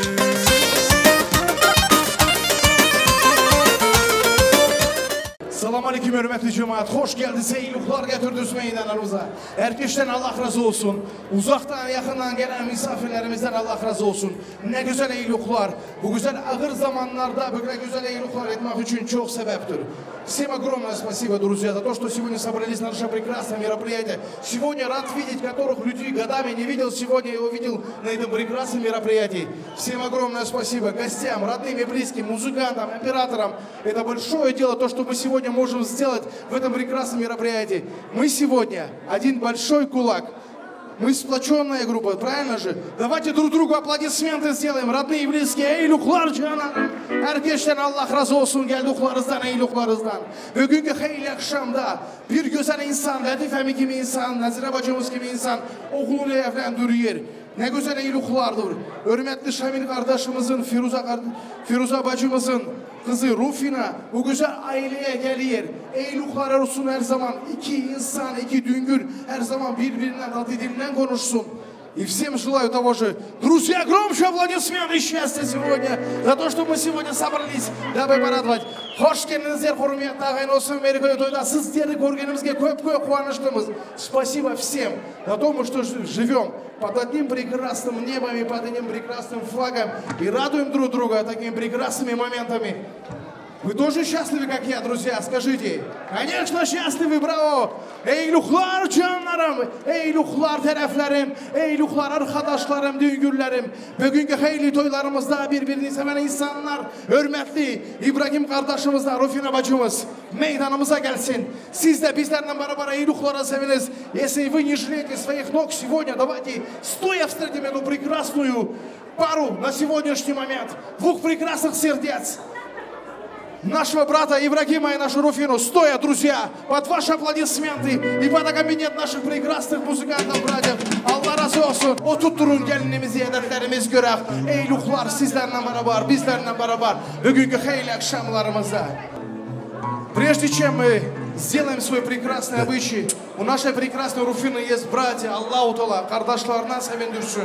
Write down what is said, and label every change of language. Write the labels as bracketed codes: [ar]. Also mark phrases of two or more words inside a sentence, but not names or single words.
[tr] Salam aleyküm hürmetli cemaat. Hoş geldiniz. İyilikler getirdiniz meydanlarımıza. Herkesten Allah razı olsun. Uzaktan yakından gelen misafirlerimizden Allah razı olsun. Ne güzel iyilikler. Bu güzel ağır zamanlarda böyle güzel iyilikler etmek için çok sebeptir. [ru] Всем огромное спасибо, друзья, за то, что сегодня собрались на наше прекрасное мероприятие. Сегодня рад видеть, которых людей годами не видел. Сегодня я увидел на этом прекрасном мероприятии. Всем огромное спасибо гостям, родным и близким, музыкантам, операторам. Это большое дело, то, что мы сегодня можем сделать в этом прекрасном мероприятии. Мы сегодня один большой кулак. Мы сплоченная группа, правильно же? Давайте друг другу аплодисменты сделаем, родные и близкие. [tr] Eyluklar canım. Herkesten Allah razı olsun geldiklerimizden, eyluklarınızdan. Bugünkü hayırlı akşamda bir güzel insan, Latif Emi gibi insan, Nazire bacımız gibi insan oğlunu evlendiriyor. Ne güzel eyluklardır. Hürmetli Şamil kardeşimizin, Firuza bacımızın kızı Rufina bu güzel aileye geliyor. Eyluklar olsun her zaman. İki insan, iki düngür her zaman birbirinden rahat dilinden konuşsun. [ru] И всем желаю того же. Друзья, громче аплодисменты и счастья сегодня за то, что мы сегодня собрались, дабы порадовать. [tr] Hoş geldinizler, hürmetli ağayın olsun Amerika'ya toyda. Sizleri görgenimizge köp kuvanaştımız. [ru] Спасибо всем за то, что живем под одним прекрасным небом и под одним прекрасным флагом и радуем друг друга такими прекрасными моментами. Вы тоже счастливы, как я, друзья? Скажите. Конечно, счастливы, браво! [tr] Eyluklar canlarım, eyluklar taraflarım, eyluklar arkadaşlarım, düngürlerim. Bugünkü hayırlı toylarımızda birbirini seven insanlar, hürmetli İbrahim kardeşimizle Rufina bacımız meydanımıza gelsin. Siz de bizlerle beraber eyluklara seviniz. [ru] Если вы не жалеете своих ног сегодня, давайте стоя встретим эту прекрасную пару на сегодняшний момент. Двух прекрасных сердец. Нашего брата Ибрагима и нашу Руфину, стоя, друзья, под ваши аплодисменты и под аккомпанемент наших прекрасных музыкантов, братьев. [tr] Allah razı olsun. Oturtturun gelinimizi, hedeflerimiz görək. Eyluklar sizlerle beraber, bizlerle beraber. Bugünkü hayırlı akşamlarımızda. [ru] Прежде чем мы сделаем свой прекрасный обычай, у нашей прекрасной Руфины есть братья, [ar] الله تعالى, [tr] kardeşlerine sevindirsin.